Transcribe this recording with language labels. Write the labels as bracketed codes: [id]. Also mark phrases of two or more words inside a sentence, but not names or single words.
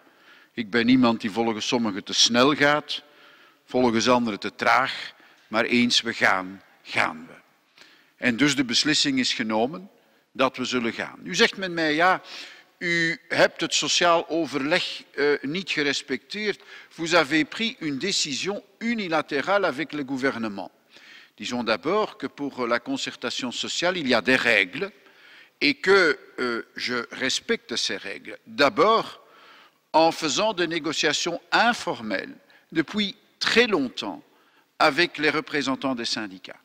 [nl] Ik ben iemand die volgens sommigen te snel gaat, volgens anderen te traag, maar eens we gaan, gaan we. En dus de beslissing is genomen dat we zullen gaan. Nu zegt men mij, ja, u hebt het sociaal overleg niet gerespecteerd. [fr] Vous avez pris une décision unilatérale avec le gouvernement. Disons d'abord que pour la concertation sociale, il y a des règles et que je respecte ces règles. D'abord, en faisant des négociations informelles depuis très longtemps avec les représentants des syndicats.